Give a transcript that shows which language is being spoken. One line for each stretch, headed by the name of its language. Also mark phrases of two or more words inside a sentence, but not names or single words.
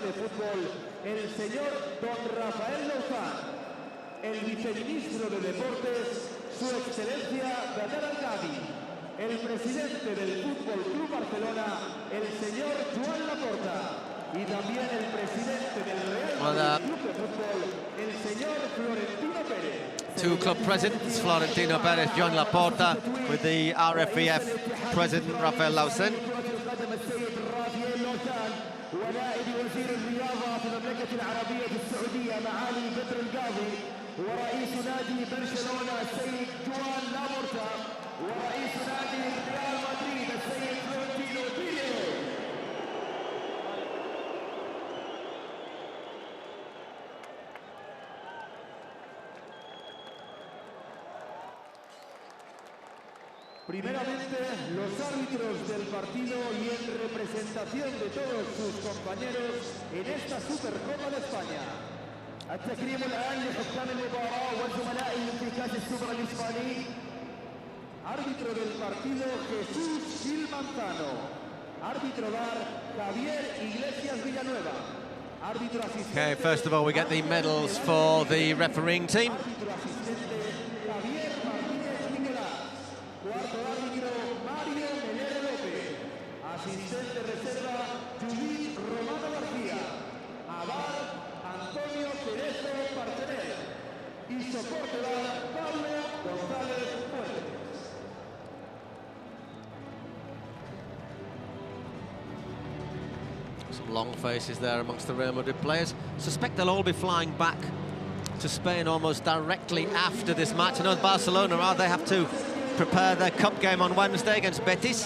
Spanish: de Fútbol, el señor don Rafael Lausanne, el viceministro de Deportes, su excelencia Balde, el presidente del Fútbol Club Barcelona, el señor Joan Laporta, y también el presidente del Real Madrid Club de Fútbol, el señor Florentino Pérez.
English: Two club presidents, Florentino Perez, Joan Laporta, with the RFEF president, Rafael Lausanne.
Arabic: ونائب وزير الرياضة في المملكة العربية السعودية معالي بدر القاضي، ورئيس نادي برشلونة السيد جوان لابورتا، ورئيس نادي ريال مدريد السيد فلورنتينو بيريز.
Spanish: Primeramente, los árbitros del partido y en representación de todos sus compañeros en esta Supercopa de España.
Arabic: التكريم الآن لحكام المباراة وزملائهم في كأس السوبر الإسباني.
Spanish: Árbitro del partido Jesús Gil Manzano. Árbitro VAR Javier Iglesias Villanueva. Árbitro asistente.
English: Okay, first of all, we get the medals for the refereeing team.
Spanish: Árbitro asistente Javier Martínez Nicolás. Cuarto árbitro Mario Melero López. Asistente reserva Judith Romano García. Avar Antonio Cerezo Partener. Y soporte VAR Pablo González Fuentes.
English: Some long faces there amongst the Real Madrid players. Suspect they'll all be flying back to Spain almost directly after this match. I know Barcelona are, they have to prepare their cup game on Wednesday against Betis.